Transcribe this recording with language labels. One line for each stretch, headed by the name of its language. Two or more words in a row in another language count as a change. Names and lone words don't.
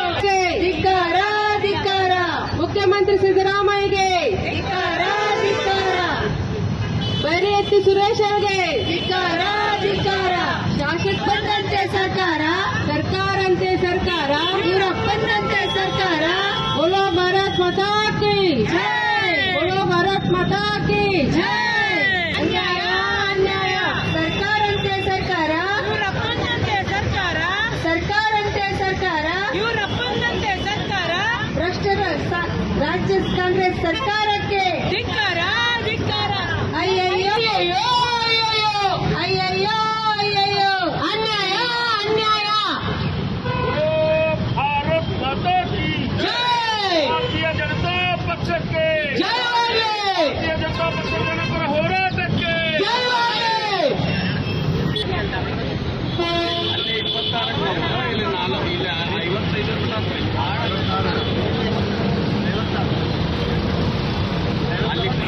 Kannada: ಧಿಕ್ಕಾರ, ಧಿಕ್ಕಾರ. ಮುಖ್ಯಮಂತ್ರಿ ಸಿದ್ದರಾಮಯ್ಯಗೆ ಧಿಕ್ಕಾರ, ಧಿಕ್ಕಾರ. ಬೈರೇತಿ ಸುರೇಶ್ ಅವರಿಗೆ ಧಿಕ್ಕಾರ, ಧಿಕ್ಕಾರ. ಶಾಸಕ ಬಂದಂತೆ ಸರ್ಕಾರ, ಸರ್ಕಾರಂತೆ ಸರ್ಕಾರ, ಇವರಪ್ಪಂದಂತೆ ಸರ್ಕಾರ.
Hindi: बोलो भारत माता की जय, बोलो भारत माता की जय.
Kannada: ಅನ್ಯಾಯ, ಅನ್ಯಾಯ, ಸರ್ಕಾರಂತೆ ಸರ್ಕಾರ, ಇವರಪ್ಪಂದಂತೆ ಸರ್ಕಾರ, ಸರ್ಕಾರಂತೆ ಸರ್ಕಾರ, ಇವರಪ್ಪಂದಂತೆ ಸರ್ಕಾರ. ಭ್ರಷ್ಟರ ರಾಜ್ಯ ಕಾಂಗ್ರೆಸ್ ಸರ್ಕಾರಕ್ಕೆ ಧಿಕ್ಕಾರ, ಧಿಕ್ಕಾರ. ಅಯ್ಯಯ್ಯೋ, ಅಯ್ಯಯ್ಯೋ, ಅಯ್ಯಯ್ಯೋ, ಅಯ್ಯಯ್ಯೋ, ಅನ್ಯಾಯ, ಅನ್ಯಾಯ.
Hindi: भारत माता की जय.
Kannada: भारतीय जनता पक्षಕ್ಕೆ ಜಯವಾಗಲಿ. ಭಾರತೀಯ ಜನತಾ ಪಕ್ಷದ ಜನಪರ ಹೋರಾಟಕ್ಕೆ ಜಯವಾಗಲಿ. ಅಲ್ಲಿ 26 ಇಲ್ಲಿ 4 ಇಲ್ಲಿ 55 ಅಲ್ಲಿ